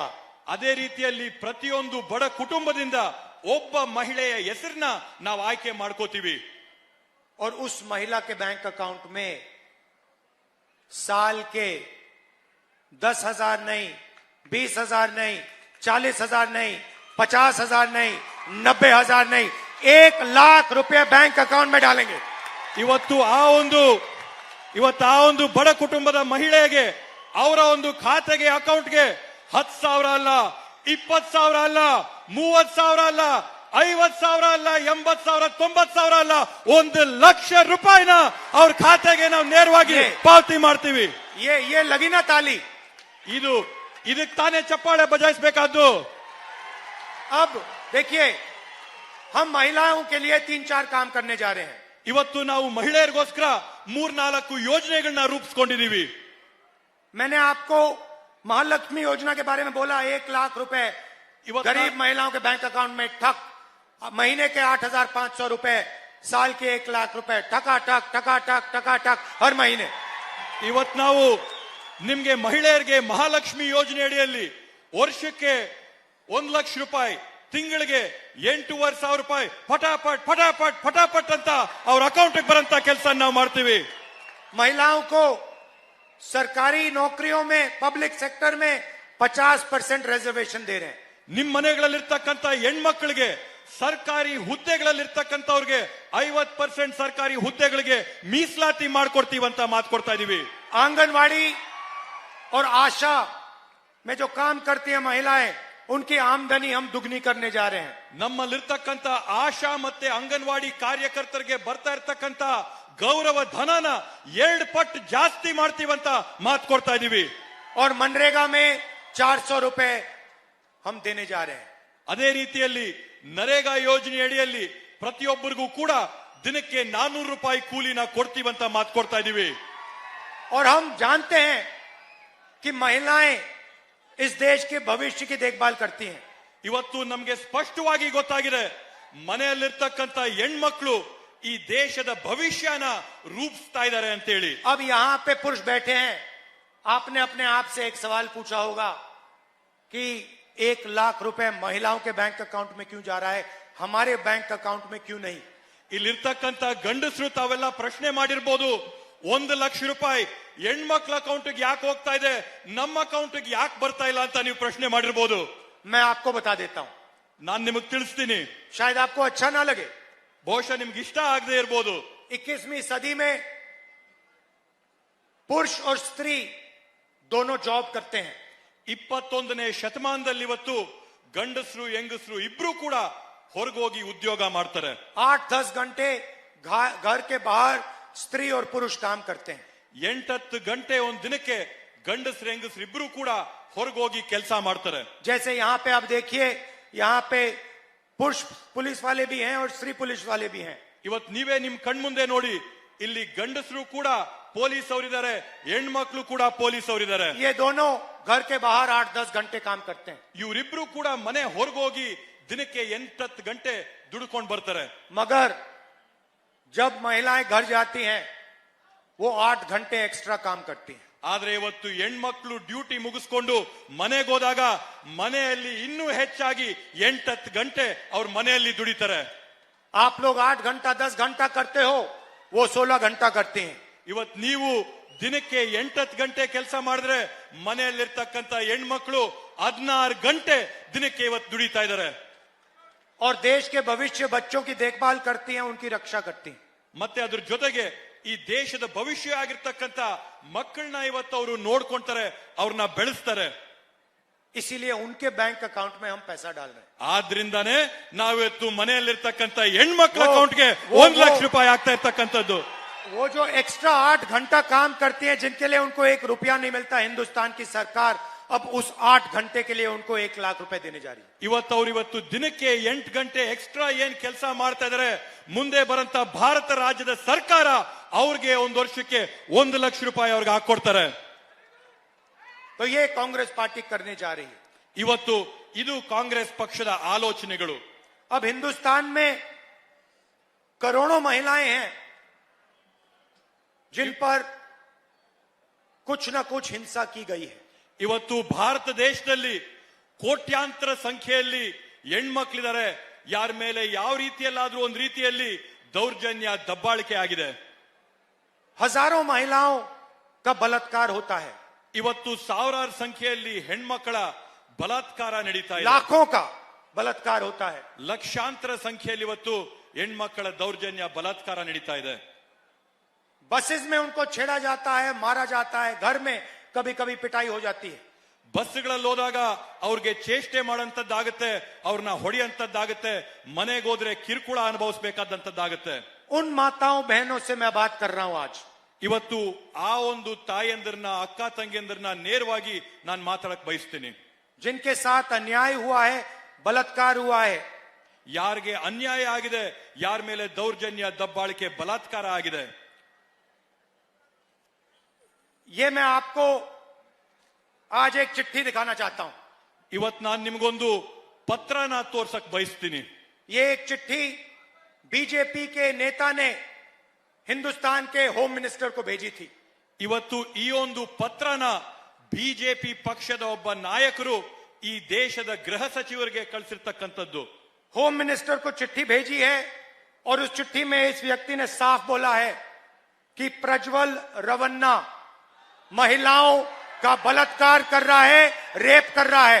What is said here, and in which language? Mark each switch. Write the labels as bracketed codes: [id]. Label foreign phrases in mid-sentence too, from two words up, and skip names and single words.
[kn] ಅದೇ ರೀತಿಯಲ್ಲಿ ಪ್ರತಿಯೊಂದು ಬಡ ಕುಟುಂಬದಿಂದ ಒಬ್ಬ ಮಹಿಳೆಯ ಹೆಸರನ್ನ ನಾವು ಆಯ್ಕೆ ಮಾಡ್ಕೋತೀವಿ. [hi] और उस महिला के [en] bank account [hi] में साल के 10,000 नहीं, 20,000 नहीं, 40,000 नहीं, 50,000 नहीं, 90,000 नहीं, 1,00,000 रुपए [en] bank account [hi] में डालेंगे. [kn] ಇವತ್ತು ಆ ಒಂದು ಬಡ ಕುಟುಂಬದ ಮಹಿಳೆಗೆ ಅವರ ಒಂದು ಖಾತೆಗೆ ಅಕೌಂಟ್ಗೆ 10,000 ಅಲ್ಲ, 20,000 ಅಲ್ಲ, 30,000 ಅಲ್ಲ, 50,000 ಅಲ್ಲ, 80,000, 90,000 ಅಲ್ಲ, 1,00,000 ರೂಪಾಯಿನ ಅವ್ರ ಖಾತೆಗೆ ನಾವು ನೇರವಾಗಿ ಪಾವತಿ ಮಾಡ್ತೀವಿ. [hi] ये लगी ना ताली. [kn] ಇದಕ್ಕೆ ತಾನೇ ಚಪ್ಪಾಳೆ ಬಜಾಯಿಸಬೇಕಾದ್ದು. [hi] अब देखिए, हम महिलाओं के लिए 3-4 काम करने जा रहे हैं. [kn] ಇವತ್ತು ನಾವು ಮಹಿಳೆಯರಿಗೋಸ್ಕರ 3-4 ಯೋಜನೆಗಳನ್ನ ರೂಪಿಸ್ಕೊಂಡಿದೀವಿ. [hi] मैंने आपको महालक्ष्मी योजना के बारे में बोला. 1,00,000 रुपए गरीब महिलाओं के [en] bank account [hi] में ठक. महीने के 8,500 रुपए, साल के 1,00,000 रुपए ठकाठक ठकाठक ठकाठक हर महीने. [kn] ಇವತ್ತು ನಾವು ನಿಮ್ಗೆ ಮಹಿಳೆಯರಿಗೆ ಮಹಾಲಕ್ಷ್ಮಿ ಯೋಜನೆ ಅಡಿಯಲ್ಲಿ ವರ್ಷಕ್ಕೆ 1,00,000 ರೂಪಾಯಿ, ತಿಂಗಳಿಗೆ 8,500 ರೂಪಾಯಿ [hi] फटाफट फटाफट फटाफट [kn] ಅಂತ ಅವ್ರ ಅಕೌಂಟ್ ಬರಂತ ಕೆಲಸ ನಾವು ಮಾಡ್ತೀವಿ. [hi] महिलाओं को सरकारी नौकरियों में, [en] public sector [hi] में 50% रिजर्वेशन दे रहे हैं. [kn] ನಿಮ್ ಮನೆಗಳಲ್ಲಿರ್ತಕ್ಕಂಥ ಹೆಣ್ಮಕ್ಳಿಗೆ ಸರ್ಕಾರಿ ಹುದ್ದೆಗಳಲ್ಲಿರ್ತಕ್ಕಂಥವ್ರಿಗೆ 50% ಸರ್ಕಾರಿ ಹುದ್ದೆಗಳಿಗೆ ಮೀಸಲಾತಿ ಮಾಡ್ಕೊಡ್ತೀವಂತ ಮಾತು ಕೊಡ್ತಾ ಇದೀವಿ. [hi] आंगनवाड़ी और आशा में जो काम करती है महिलाएं, उनकी आमदनी हम दुगनी करने जा रहे हैं. [kn] ನಮ್ಮಲ್ಲಿರ್ತಕ್ಕಂಥ ಆಶಾ ಮತ್ತೆ ಅಂಗನವಾಡಿ ಕಾರ್ಯಕರ್ತರಿಗೆ ಬರ್ತಾ ಇರ್ತಕ್ಕಂಥ ಗೌರವ ಧನನ 2 ಪಟ್ಟು ಜಾಸ್ತಿ ಮಾಡ್ತೀವಂತ ಮಾತು ಕೊಡ್ತಾ ಇದೀವಿ. [hi] और मनरेगा में 400 रुपए हम देने जा रहे हैं. [kn] ಅದೇ ರೀತಿಯಲ್ಲಿ ನರೇಗಾ ಯೋಜನೆ ಅಡಿಯಲ್ಲಿ ಪ್ರತಿಯೊಬ್ಬರಿಗೂ ಕೂಡ ದಿನಕ್ಕೆ 400 ರೂಪಾಯಿ ಕೂಲಿನ ಕೊಡ್ತೀವಂತ ಮಾತು ಕೊಡ್ತಾ ಇದೀವಿ. [hi] और हम जानते हैं कि महिलाएं इस देश के भविष्य की देखभाल करती हैं. [kn] ಇವತ್ತು ನಮಗೆ ಸ್ಪಷ್ಟವಾಗಿ ಗೊತ್ತಾಗಿದೆ, ಮನೆಯಲ್ಲಿರ್ತಕ್ಕಂಥ ಹೆಣ್ಮಕ್ಳು ಈ ದೇಶದ ಭವಿಷ್ಯನ ರೂಪಿಸ್ತಾ ಇದ್ದಾರೆ ಅಂತೇಳಿ. [hi] अब यहां पे पुरुष बैठे हैं, आपने अपने आप से एक सवाल पूछा होगा कि 1 लाख रुपए महिलाओं के [en] bank account [hi] में क्यों जा रहा है, हमारे [en] bank account [hi] में क्यों नहीं। [kn] ಇಲ್ಲಿರ್ತಕ್ಕಂತ ಗಂಡಸರು ತಾವೆಲ್ಲ ಪ್ರಶ್ನೆ ಮಾಡಿರ್ಬೋದು, 1 ಲಕ್ಷ ರೂಪಾಯಿ ಹೆಣ್ಮಕ್ಳ ಅಕೌಂಟ್ಗೆ ಯಾಕೆ ಹೋಗ್ತಾ ಇದೆ, ನಮ್ಮ ಅಕೌಂಟ್ಗೆ ಯಾಕೆ ಬರ್ತಾ ಇಲ್ಲ ಅಂತ ನೀವು ಪ್ರಶ್ನೆ ಮಾಡಿರ್ಬೋದು. [hi] मैं आपको बता देता हूं, [kn] ನಾನ್ ನಿಮಗೆ ತಿಳಿಸ್ತೀನಿ. [hi] शायद आपको अच्छा ना लगे, [kn] ಬಹುಶಃ ನಿಮ್ಗೆ ಇಷ್ಟ ಆಗದೆ ಇರ್ಬೋದು. [hi] 21वीं सदी में पुरुष और स्त्री दोनों जॉब करते हैं. [kn] 21ನೇ ಶತಮಾನದಲ್ಲಿ ಇವತ್ತು ಗಂಡಸರು ಹೆಂಗಸರು ಇಬ್ರು ಕೂಡ ಹೊರಗೋಗಿ ಉದ್ಯೋಗ ಮಾಡ್ತಾರೆ. [hi] 8-10 घंटे घर के बाहर स्त्री और पुरुष काम करते हैं. [kn] 8-10 ಗಂಟೆ ಒಂದ್ ದಿನಕ್ಕೆ ಗಂಡಸರು ಹೆಂಗಸರು ಇಬ್ರು ಕೂಡ ಹೊರಗೋಗಿ ಕೆಲಸ ಮಾಡ್ತಾರೆ. [hi] जैसे यहाँ पे आप देखिए, यहाँ पे पुरुष पुलिस वाले भी हैं और स्त्री पुलिस वाले भी हैं. [kn] ಇವತ್ತು ನೀವೇ ನಿಮ್ ಕಣ್ಮುಂದೆ ನೋಡಿ, ಇಲ್ಲಿ ಗಂಡಸರು ಕೂಡ ಪೊಲೀಸ್ ಅವರಿದ್ದಾರೆ, ಹೆಣ್ಮಕ್ಳು ಕೂಡ ಪೊಲೀಸ್ ಅವರಿದ್ದಾರೆ. [hi] ये दोनों घर के बाहर 8-10 घंटे काम करते हैं. [kn] ಇವರಿಬ್ರು ಕೂಡ ಮನೆ ಹೊರಗೋಗಿ ದಿನಕ್ಕೆ 8-10 ಗಂಟೆ ದುಡ್ಕೊಂಡು ಬರ್ತಾರೆ. [hi] मगर जब महिलाएं घर जाती हैं वो 8 घंटे एक्स्ट्रा काम करती हैं. [kn] ಆದ್ರೆ ಇವತ್ತು ಹೆಣ್ಮಕ್ಳು ಡ್ಯೂಟಿ ಮುಗಿಸ್ಕೊಂಡು ಮನೆಗೆ ಹೋದಾಗ ಮನೆಯಲ್ಲಿ ಇನ್ನೂ ಹೆಚ್ಚಾಗಿ 8-10 ಗಂಟೆ ಅವ್ರ ಮನೆಯಲ್ಲಿ ದುಡಿತಾರೆ. [hi] आप लोग 8 घंटा 10 घंटा करते हो, वो 16 घंटा करते हैं. [kn] ಇವತ್ತು ನೀವು ದಿನಕ್ಕೆ 8-10 ಗಂಟೆ ಕೆಲಸ ಮಾಡಿದ್ರೆ ಮನೆಯಲ್ಲಿರ್ತಕ್ಕಂಥ ಹೆಣ್ಮಕ್ಳು 16 ಗಂಟೆ ದಿನಕ್ಕೆ ಇವತ್ತು ದುಡಿತಾ ಇದ್ದಾರೆ. [hi] और देश के भविष्य बच्चों की देखभाल करती हैं, उनकी रक्षा करती हैं. [kn] ಮತ್ತೆ ಅದ್ರ ಜೊತೆಗೆ ಈ ದೇಶದ ಭವಿಷ್ಯ ಆಗಿರ್ತಕ್ಕಂಥ ಮಕ್ಕಳನ್ನ ಇವತ್ತು ಅವರು ನೋಡ್ಕೊಂತಾರೆ, ಅವ್ರನ್ನ ಬೆಳೆಸ್ತಾರೆ. [hi] इसीलिए उनके [en] bank account [hi] में हम पैसा डाल रहे हैं. [kn] ಆದ್ರಿಂದಾನೇ ನಾವಿವತ್ತು ಮನೆಯಲ್ಲಿರ್ತಕ್ಕಂಥ ಹೆಣ್ಮಕ್ಳ ಅಕೌಂಟ್ಗೆ 1 ಲಕ್ಷ ರೂಪಾಯಿ ಆಗ್ತಾ ಇರ್ತಕ್ಕಂಥದ್ದು. [hi] वो जो एक्स्ट्रा 8 घंटा काम करती हैं, जिनके लिए उनको 1 रुपया नहीं मिलता, हिंदुस्तान की सरकार अब उस 8 घंटे के लिए उनको 1 लाख रुपए देने जा रही है. [kn] ಇವತ್ತು ದಿನಕ್ಕೆ 8 ಗಂಟೆ ಎಕ್ಸ್ಟ್ರಾ ಏನ್ ಕೆಲಸ ಮಾಡ್ತಾ ಇದಾರೆ, ಮುಂದೆ ಬರಂತ ಭಾರತ ರಾಜ್ಯದ ಸರ್ಕಾರ ಅವ್ರಿಗೆ ಒಂದು ವರ್ಷಕ್ಕೆ 1 ಲಕ್ಷ ರೂಪಾಯಿ ಅವ್ರಿಗೆ ಹಾಕೊಡ್ತಾರೆ. [hi] तो ये कांग्रेस पार्टी करने जा रही है. [kn] ಇವತ್ತು ಇದು ಕಾಂಗ್ರೆಸ್ ಪಕ್ಷದ ಆಲೋಚನೆಗಳು. [hi] अब हिंदुस्तान में करोड़ों महिलाएं हैं जिन पर कुछ ना कुछ हिंसा की गई है. [kn] ಇವತ್ತು ಭಾರತ ದೇಶದಲ್ಲಿ ಕೋಟ್ಯಾಂತರ ಸಂಖ್ಯೆಯಲ್ಲಿ ಹೆಣ್ಮಕ್ಳಿದ್ದಾರೆ, ಯಾರ ಮೇಲೆ ಯಾವ ರೀತಿಯಲ್ಲಾದ್ರೂ ಒಂದು ರೀತಿಯಲ್ಲಿ ದೌರ್ಜನ್ಯ ದಬ್ಬಾಳಿಕೆ ಆಗಿದೆ. [hi] हजारों महिलाओं का बलात्कार होता है. [kn] ಇವತ್ತು ಸಾವಿರಾರು ಸಂಖ್ಯೆಯಲ್ಲಿ ಹೆಣ್ಮಕ್ಕಳ ಬಲಾತ್ಕಾರ ನಡೀತಾ ಇದೆ. [hi] लाखों का बलात्कार होता है. [kn] ಲಕ್ಷಾಂತರ ಸಂಖ್ಯೆಯಲ್ಲಿ ಇವತ್ತು ಹೆಣ್ಮಕ್ಕಳ ದೌರ್ಜನ್ಯ ಬಲಾತ್ಕಾರ ನಡೀತಾ ಇದೆ. [hi] बसेस में उनको छेड़ा जाता है, मारा जाता है, घर में कभी कभी पिटाई हो जाती है. [kn] ಬಸ್ಗಳಲ್ಲಿ ಹೋದಾಗ ಅವ್ರಿಗೆ ಚೇಷ್ಟೆ ಮಾಡೋಂಥದ್ದಾಗುತ್ತೆ, ಅವ್ರನ್ನ ಹೊಡೆಯಂತದ್ದಾಗುತ್ತೆ, ಮನೆಗೆ ಹೋದ್ರೆ ಕಿರುಕುಳ ಅನುಭವಿಸಬೇಕಾದಂತದ್ದಾಗುತ್ತೆ. [hi] उन माताओं बहनों से मैं बात कर रहा हूं आज. [kn] ಇವತ್ತು ಆ ಒಂದು ತಾಯಂದಿರನ್ನ, ಅಕ್ಕ ತಂಗಿಯಂದಿರನ್ನ ನೇರವಾಗಿ ನಾನು ಮಾತಾಡಕ್ ಬಯಸ್ತೀನಿ. [hi] जिनके साथ अन्याय हुआ है, बलात्कार हुआ है, [kn] ಯಾರಿಗೆ ಅನ್ಯಾಯ ಆಗಿದೆ, ಯಾರ ಮೇಲೆ ದೌರ್ಜನ್ಯ ದಬ್ಬಾಳಿಕೆ ಬಲಾತ್ಕಾರ ಆಗಿದೆ, [hi] ये मैं आपको आज एक चिट्ठी दिखाना चाहता हूं. [kn] ಇವತ್ತು ನಾನು ನಿಮ್ಗೊಂದು ಪತ್ರನ ತೋರ್ಸಕ್ ಬಯಸ್ತೀನಿ. [hi] ये एक चिट्ठी बीजेपी के नेता ने हिंदुस्तान के [en] home minister [hi] को भेजी थी. [kn] ಇವತ್ತು ಈ ಒಂದು ಪತ್ರನ ಬಿಜೆಪಿ ಪಕ್ಷದ ಒಬ್ಬ ನಾಯಕರು ಈ ದೇಶದ ಗೃಹ ಸಚಿವರಿಗೆ ಕಳಿಸಿರ್ತಕ್ಕಂಥದ್ದು. [en] home minister [hi] को चिट्ठी भेजी है और उस चिट्ठी में इस व्यक्ति ने साफ बोला है कि प्रज्वल रवन्ना महिलाओं का बलात्कार कर रहा है, रेप कर रहा है.